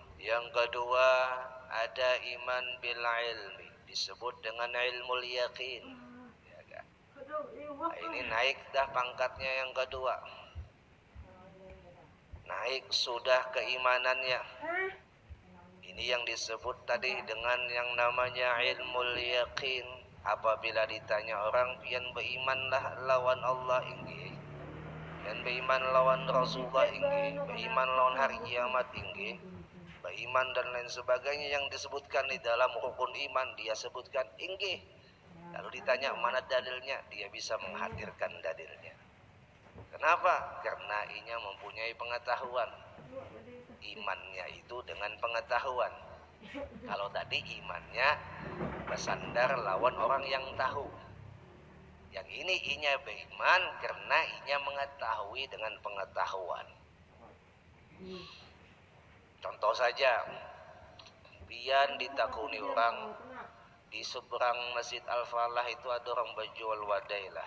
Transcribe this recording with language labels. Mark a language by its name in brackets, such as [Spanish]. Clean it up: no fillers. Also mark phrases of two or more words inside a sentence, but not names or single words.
[Indonesian] Yang kedua ada [Arabic] إيمان بالعلم, [Indonesian] disebut dengan [Arabic] علم اليقين. [Indonesian] Ya kan? Nah, ini naik dah pangkatnya yang kedua. Naik sudah keimanannya. Ini yang disebut tadi dengan yang namanya [Arabic] علم اليقين. [Banjar] Apabila ditanya orang, pian berimanlah lawan Allah inggih, pian beriman lawan Rasulullah inggih, beriman lawan hari kiamat inggih, beriman dan lain sebagainya yang disebutkan di dalam rukun iman, dia sebutkan inggih. [Indonesian] Lalu ditanya mana dalilnya, dia bisa menghadirkan dalilnya. Kenapa? [Banjar] Karena inya mempunyai pengetahuan. Imannya itu dengan pengetahuan. Kalau tadi imannya bersandar lawan orang yang tahu. Yang ini inya beriman karena inya mengetahui dengan pengetahuan. Contoh saja, pian ditakuni orang di seberang Masjid Al-Falah itu ada orang berjual wadai lah.